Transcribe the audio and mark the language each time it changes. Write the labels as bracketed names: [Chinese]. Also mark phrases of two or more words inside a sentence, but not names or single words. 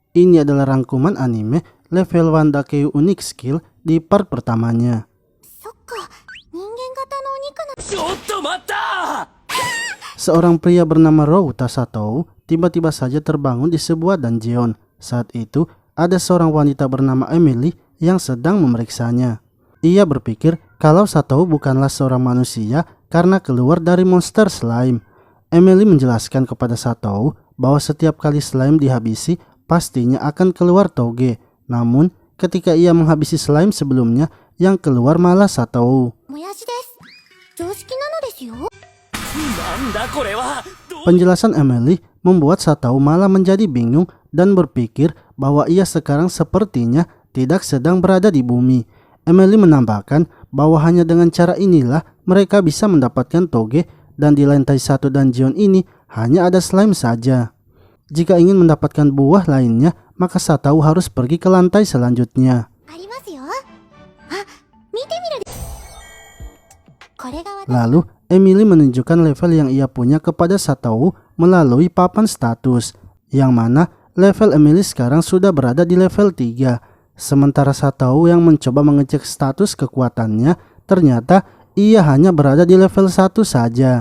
[Indonesian] Ini adalah rangkuman anime level Wandakeu Unique Skill di part pertamanya. [Japanese] そっか、人間型のお肉な。ちょっと待った。 [Indonesian] Seorang pria bernama Routa Satou tiba-tiba saja terbangun di sebuah dungeon. Saat itu, ada seorang wanita bernama Emily yang sedang memeriksanya. Ia berpikir kalau Satou bukanlah seorang manusia karena keluar dari monster slime. Emily menjelaskan kepada Satou bahwa setiap kali slime dihabisi, pastinya akan keluar toge. Namun, ketika ia menghabisi slime sebelumnya, yang keluar malah Satou. [Japanese] もやしです。常識なのですよ。なんだこれは。 [Indonesian] Penjelasan Emily membuat Satou malah menjadi bingung dan berpikir bahwa ia sekarang sepertinya tidak sedang berada di bumi. Emily menambahkan bahwa hanya dengan cara inilah mereka bisa mendapatkan toge dan di lantai 1 dungeon ini hanya ada slime saja. Jika ingin mendapatkan buah lainnya, maka Satou harus pergi ke lantai selanjutnya. [Japanese] ありますよ。あ、見てみる。これが私。 [Indonesian] Lalu, Emily menunjukkan level yang ia punya kepada Satou melalui papan status, yang mana level Emily sekarang sudah berada di level 3. Sementara Satou yang mencoba mengecek status kekuatannya, ternyata ia hanya berada di level 1 saja.